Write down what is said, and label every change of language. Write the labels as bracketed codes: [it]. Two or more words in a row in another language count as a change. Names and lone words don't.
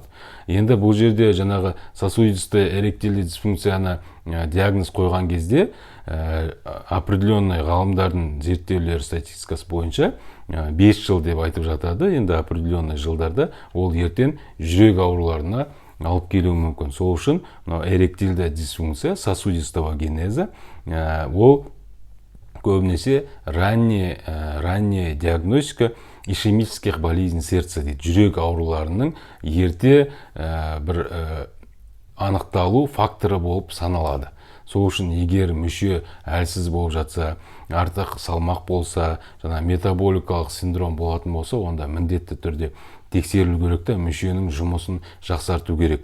[kk] Енді бұл жерде сосудисті эректильді дисфункцияны диагноз қойған кезде определенный ғалымдардың зерттеулері статистикасы бойынша 5 жыл деп айтып жатады. Енді определенный жылдарда ол ертең жүрек ауруларына алып келуі мүмкін. Сол үшін эректильді дисфункция, [ru] сосудистого генеза, [kk] ол көбінесе [ru] ранняя диагностика ишемических болезней сердца [kk] дейді, жүрек ауруларының ерте бір анықталу факторы болып саналады. Сол үшін егер мүше әлсіз болып жатса, артық салмақ болса, жаңа метаболикалық синдром болатын болса, онда міндетті түрде тексерілу керек та, мүшенің жұмысын жақсарту керек.